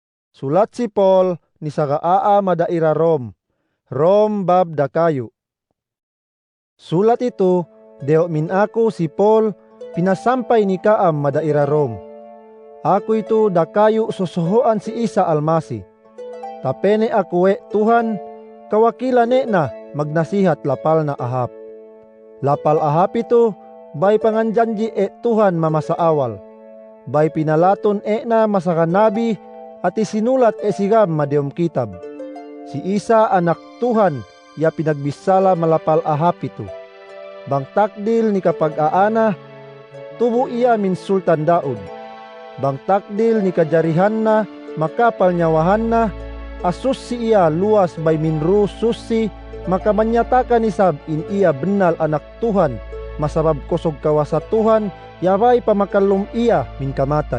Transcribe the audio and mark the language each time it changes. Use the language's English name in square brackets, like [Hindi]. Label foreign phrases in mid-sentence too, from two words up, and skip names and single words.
[Central Sama] Sulat si Paul ni sagaa madaira Rom. Rom bab dakayo. Sulat ito, deo min ako si Paul, pinasampay ni kaam madaira Rom. Ako ito dakayo susuhoan si Isa Almasi. Tapene ako Tuhan, kawakila na magnasihat lapal na ahap. Lapal ahap ito, bay panganjanji Tuhan mamasaawal. Bay pinalaton na masakanabi at isinulat sigam madeom kitab. Si Isa anak Tuhan, ya pinagbisala malapal ahap ito. Bang takdil ni kapag-aana, tubo iya min Sultan Daud. Bang takdil ni kajarihan na, makapal nyawahan na, asus si iya luas bay minru susi, makamanyatakan isab in iya benal anak Tuhan, masabab kosog kawasa Tuhan, yabay pamakalum iya min kamatay.